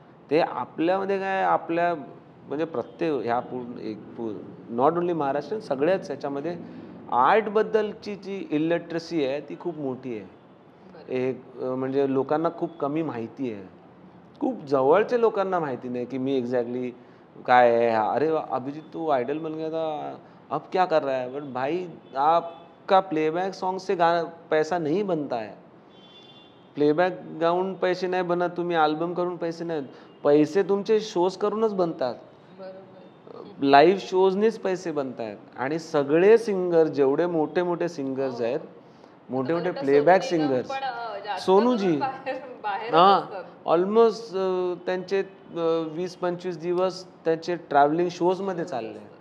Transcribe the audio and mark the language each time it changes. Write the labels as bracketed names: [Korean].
[Marathi] ते आपल्यामध्ये काय आपल्या म्हणजे प्रत्येक ह्या नॉट ओन्ली महाराष्ट्र, सगळ्याच ह्याच्यामध्ये आर्टबद्दलची जी इलिटरसी आहे ती खूप मोठी आहे. म्हणजे लोकांना खूप कमी माहिती आहे. खूप जवळच्या लोकांना माहिती नाही की मी एक्झॅक्टली काय आहे. [Hindi] अरे अभिजीत तू आइडल बन गया था, अब क्या कर रहा है? बट भाई आपका प्लेबॅक सॉन्ग से पैसा नहीं बनता है. [Marathi] प्लेबॅक गाऊन पैसे नाही बनत, तुम्ही अल्बम करून पैसे नाही, पैसे तुमचे शोज करूनच बनतात. लाईव्ह शोजनीच पैसे बनतात. आणि सगळे सिंगर जेवढे मोठे मोठे सिंगर्स आहेत, मोठे मोठे प्लेबॅक सिंगर्स, सोनूजी हां ऑलमोस्ट त्यांचे 20-25 दिवस त्यांचे ट्रॅव्हलिंग शोजमध्ये चालले.